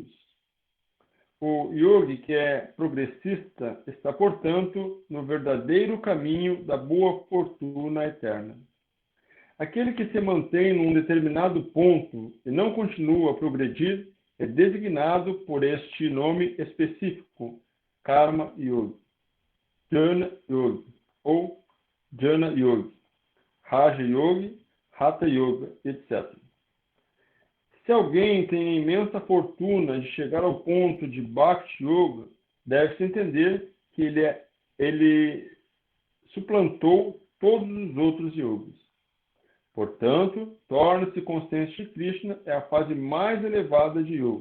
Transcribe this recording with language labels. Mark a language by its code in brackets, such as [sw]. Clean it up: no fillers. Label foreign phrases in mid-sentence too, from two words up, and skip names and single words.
[pt] O yogi que é progressista está, portanto, no verdadeiro caminho da boa fortuna eterna. Aquele que se mantém num determinado ponto e não continua a progredir é designado por este nome específico, Karma Yogi, Jnana Yogi ou Jnana Yogi, Raja Yogi, Hatha Yoga, etc. Se alguém tem a imensa fortuna de chegar ao ponto de Bhakti Yoga, deve-se entender que ele suplantou todos os outros yogas. Portanto, torna-se consciente de Krishna é a fase mais elevada de yoga.